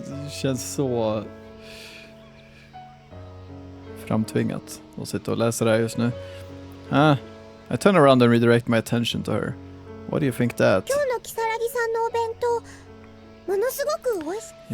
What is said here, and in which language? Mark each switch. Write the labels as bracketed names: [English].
[Swedish] känns så framtvingat att sitta och läsa det här just nu. [English] I turn around and redirect my attention to her. What do you think that? [Japanese] 今日のキサラギさんのお弁当、ものすごく美味しい。